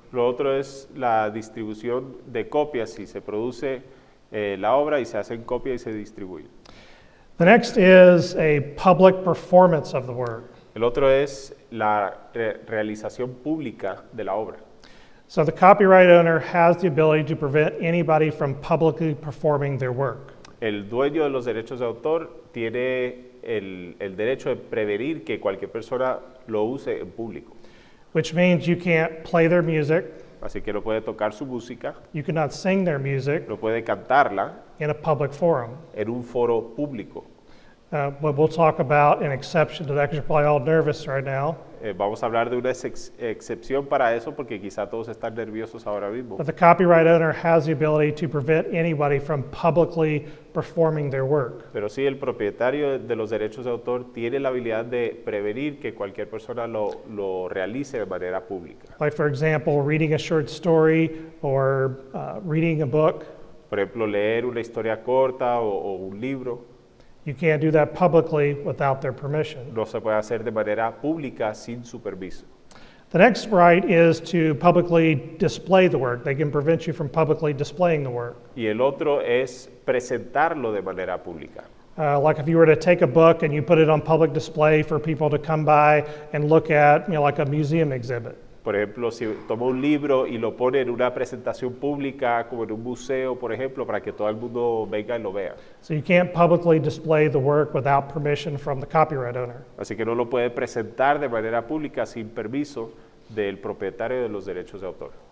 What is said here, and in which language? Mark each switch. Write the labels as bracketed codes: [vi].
[es] Lo otro es la distribución de copias, si se produce la obra y se hacen copias y se distribuye. [en] The next is a public performance of the work. [es] El otro es la realización pública de la obra. [en] So the copyright owner has the ability to prevent anybody from publicly performing their work. [es] El dueño de los derechos de autor tiene el derecho de prevenir que cualquier persona lo use en público. [en] Which means you can't play their music, [es] Así que no puede tocar su música, [en] you cannot sing their music [es] no puede cantarla [en] in a public forum. [es] en un foro público. [en] But we'll talk about an exception to that because you're probably all nervous right now. [es] Vamos a hablar de una excepción para eso porque quizá todos están nerviosos ahora mismo. [en] But the copyright owner has the ability to prevent anybody from publicly performing their work. [es] Pero sí, el propietario de los derechos de autor tiene la habilidad de prevenir que cualquier persona lo realice de manera pública. [en] Like, for example, reading a short story or reading a book. [es] Por ejemplo, leer una historia corta o un libro. [en] You can't do that publicly without their permission. [es] No se puede hacer de manera pública sin su permiso. [en] The next right is to publicly display the work. They can prevent you from publicly displaying the work. [es] Y el otro es presentarlo de manera pública. [en] Like if you were to take a book and you put it on public display for people to come by and look at, like a museum exhibit. [es] Por ejemplo, si toma un libro y lo pone en una presentación pública, como en un museo, por ejemplo, para que todo el mundo venga y lo vea. [en] So you can't publicly display the work without permission from the copyright owner. [es] Así que no lo puede presentar de manera pública sin permiso del propietario de los derechos de autor.